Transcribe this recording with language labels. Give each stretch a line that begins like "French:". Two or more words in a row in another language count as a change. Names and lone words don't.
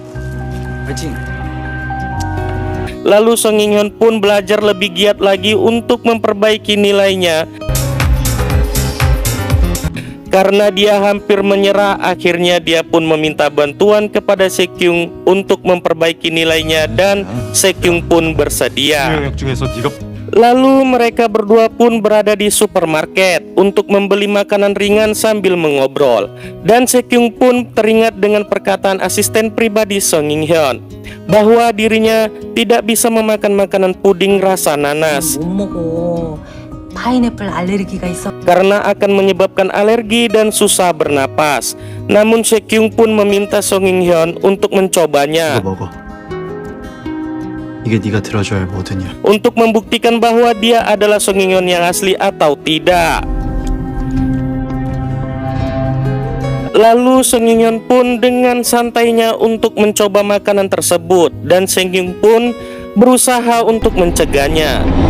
Indonesian: Lalu Song In-hyun pun belajar lebih giat lagi untuk memperbaiki nilainya Karena dia hampir menyerah, akhirnya dia pun meminta bantuan kepada Sekyung untuk memperbaiki nilainya dan Sekyung pun bersedia.
Korean: 영역 중에서 네가
Indonesian: Lalu mereka berdua pun berada di supermarket untuk membeli makanan ringan sambil mengobrol. Dan Sekyung pun teringat dengan perkataan asisten pribadi Song In Hyun bahwa dirinya tidak bisa memakan makanan puding rasa nanas
Korean: 못 먹어. 파인애플 알레르기가 있어.
Indonesian: karena akan menyebabkan alergi dan susah bernapas. Namun Sekyung pun meminta Song In Hyun untuk mencobanya
Korean: 이거 먹어. 이게 네가 들어줘야 할 뭐든이야.
Indonesian: untuk membuktikan bahwa dia adalah Song In Hyun yang asli atau tidak. Lalu Song In Hyun pun dengan santainya untuk mencoba makanan tersebut dan Sekyung pun berusaha untuk mencegahnya.